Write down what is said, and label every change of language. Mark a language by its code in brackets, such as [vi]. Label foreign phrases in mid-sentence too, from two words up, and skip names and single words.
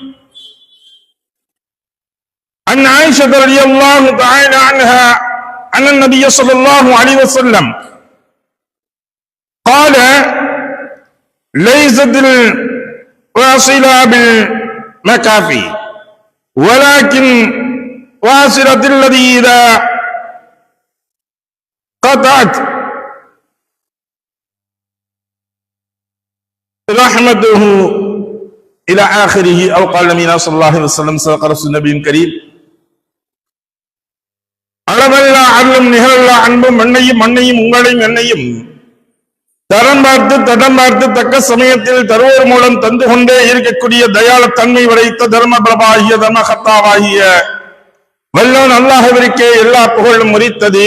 [ar] عن عائشة رضي الله تعالى عنها أن النبي صلى الله عليه وسلم قال: ليست الواصلة بالمكافي ولكن واصلة الذي إذا قطعت رحمته إلى آخره أو قال النبي صلى الله عليه وسلم. صدق رسول النبي الكريم. [ta] அளவல்லா அருளும் நிகழல்லா அன்பும் மண்ணையும் உங்களையும் என்னையும் தரம் பார்த்து தடம் பார்த்து தக்க சமயத்தில் தருவோர் மூலம் தந்து கொண்டே இருக்கக்கூடிய தயாள தன்மை படைத்த தர்ம பிரபாகிய தர்ம கத்தாவாகிய வல்லோன் அல்லாஹ்விற்கே எல்லா புகழும் உரித்தது.